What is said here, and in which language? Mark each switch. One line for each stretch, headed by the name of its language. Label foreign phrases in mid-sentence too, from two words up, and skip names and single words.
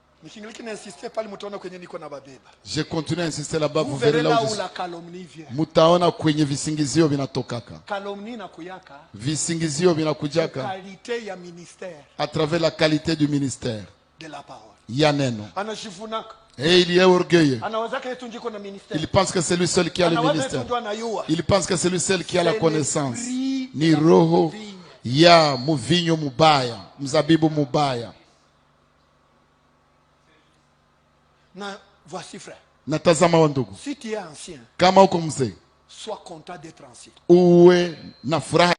French: Je continue à insister là-bas, vous verrez là où
Swahili: mutaona kwenye visingizio vinatokaka. Visingizio vinakujaka
French: à travers la qualité du ministère.
Swahili: Ya neno.
French: Et il est orgueilleux. Il pense que c'est lui seul qui a le ministère. Il pense que c'est lui seul qui a la connaissance.
Swahili: Ni roho ya muvinyo mubaya, mzabibu mubaya.
French: Voici frère.
Swahili: Natazama wandugu.
French: Si tu es ancien,
Swahili: kama uko mzee,
French: sois content d'être ancien.
Swahili: uwe na furaha